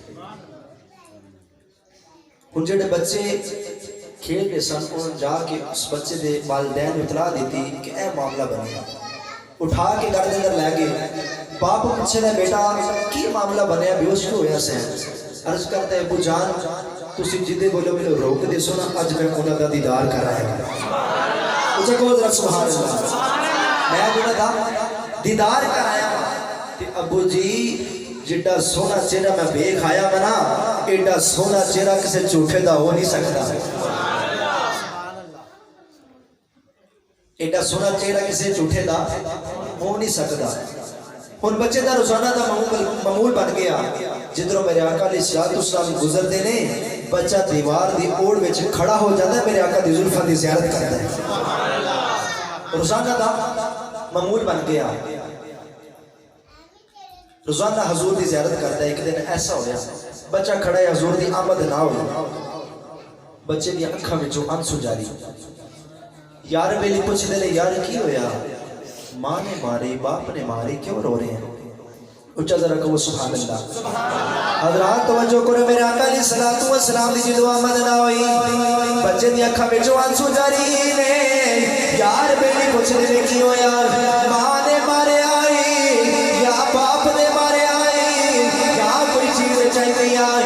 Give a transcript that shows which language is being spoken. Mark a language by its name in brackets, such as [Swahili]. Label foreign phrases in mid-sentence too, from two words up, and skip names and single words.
[Punjabi] ان جڑے بچے کھیل کے سن ان جا کے اس بچے دے والدین اطلاع دیتی کہ اے معاملہ بنیا، اٹھا کے گھر دے اندر لے گئے۔ باپ پوچھے دا بیٹا کی معاملہ بنیا، بے ہوش ہویا سے عرض کرتا ہے ابو جان تسی جدے بولو میں روک دے سو نا اج میں انہاں دا دیدار کرائے گا۔ اسے کہو ذرا [Arabic] سبحان اللہ، [Punjabi] میں انہاں دا دیدار کرایا تے ابو جی جڈا سونا چہرہ میں ویکھ آیا بنا ایڈا سونا چہرہ کسے جھوٹے دا ہو نہیں سکتا، ایڈا سونا چہرہ کسے جھوٹے دا ہو نہیں سکتا۔ ان بچے دا روزانہ دا معمول بن گیا، جدھروں میرے آقا [Arabic] علیہ السلام [Punjabi] گزر دے نے بچہ دیوار دی اوڑ وچ کھڑا ہو جاتا ہے، میرے آقا دی زلفاں دی زیارت کرتا ہے۔ روزانہ دا معمول بن گیا، روزانہ حضور دی زیارت کرتا ہے۔ ایک دن ایسا ہویا بچہ کھڑا ہے، حضور دی آمد نہ ہوئی، بچے دی اکھاں وچوں آنسو جاری، یار بیلی پوچھ دے لے یار کی ہویا؟ ماں نے مارے باپ نے مارے کیوں رو رہے ہیں؟ اچھا ذرا کہو [Arabic] سبحان اللہ۔ [Punjabi] حضرات توجہ کرو، میرے آقا [Arabic] علیہ السلام [Punjabi] دی جدو آمد نہ ہوئی، بچے دی اکھاں وچوں آنسو جاری نے، یار بیلی پوچھ دے لے کی ہویا؟ ماں نے مارے آئی یا باپ نے مارے آئی یا کوئی چیز چاہیے آئی؟